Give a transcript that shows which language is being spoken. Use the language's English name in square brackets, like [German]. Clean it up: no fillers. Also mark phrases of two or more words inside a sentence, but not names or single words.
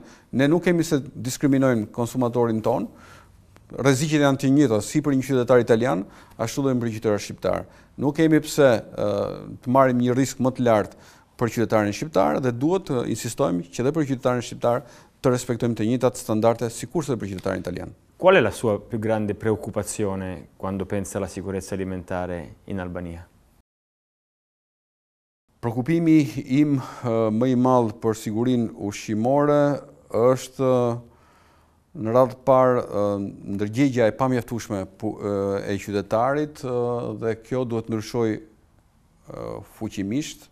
[Albanian] Ne nuk kemi se diskriminojmë konsumatorin ton. Rreziqet janë të njëjta si për një qytetar italian, ashtu dhe për një qytetar shqiptar. Nuk kemi pse të marrim një risk më të lartë për qytetarin shqiptar dhe duhet të insistojmë që dhe për qytetarin shqiptar të respektojmë të njëjtat standarde sikurse për qytetarin italian. [Italian] Qual è la sua più grande preoccupazione quando pensa alla sicurezza alimentare in Albania? [Albanian] Shqetësimi im më i madh për sigurinë ushqimore është në radhë të parë ndërgjegja e pamjaftueshme e qytetarit dhe kjo duhet ndryshoj fuqimisht.